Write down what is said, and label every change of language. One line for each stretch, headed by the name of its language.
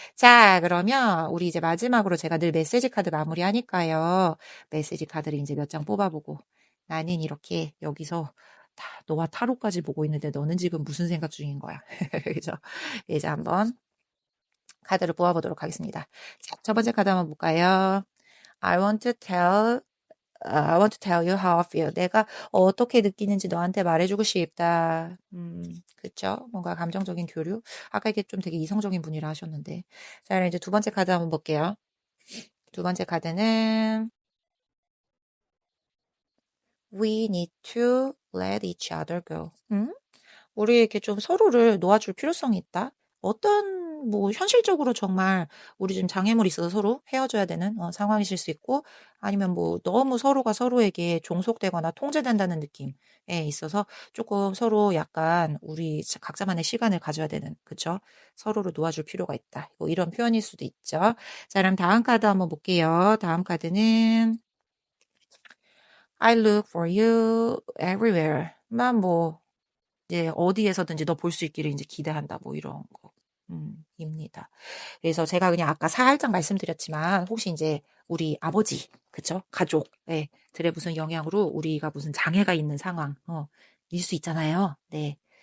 Korean: 자, 그러면 우리 이제 마지막으로 제가 늘 메시지 카드 마무리하니까요. 메시지 카드를 이제 몇 장 뽑아보고 나는 이렇게 여기서 너와 타로까지 보고 있는데 너는 지금 무슨 생각 중인 거야? 그죠? 이제 한번 카드를 뽑아보도록 하겠습니다. 자, 첫 번째 카드 한번 볼까요?
English: I want to tell I want to tell you how I feel.
Korean: 내가 어떻게 느끼는지 너한테 말해주고 싶다. 그쵸? 뭔가 감정적인 교류? 아까 이게 좀 되게 이성적인 분이라 하셨는데. 자, 그럼 이제 두 번째 카드 한번 볼게요. 두 번째 카드는
English: We need to let each other go.
Korean: 우리에게 좀 서로를 놓아줄 필요성이 있다. 어떤 뭐 현실적으로 정말 우리 좀 장애물이 있어서 서로 헤어져야 되는 상황이실 수 있고 아니면 뭐 너무 서로가 서로에게 종속되거나 통제된다는 느낌에 있어서 조금 서로 약간 우리 각자만의 시간을 가져야 되는 그쵸? 서로를 놓아줄 필요가 있다. 뭐 이런 표현일 수도 있죠. 자, 그럼 다음 카드 한번 볼게요. 다음 카드는
English: I look for you everywhere.
Korean: 뭐 이제 어디에서든지 너 볼 수 있기를 이제 기대한다. 뭐 이런 거. 입니다. 그래서 제가 그냥 아까 살짝 말씀드렸지만 혹시 이제 우리 아버지, 그쵸? 가족, 예, 들의 무슨 영향으로 우리가 무슨 장애가 있는 상황, 일 수 있잖아요. 네.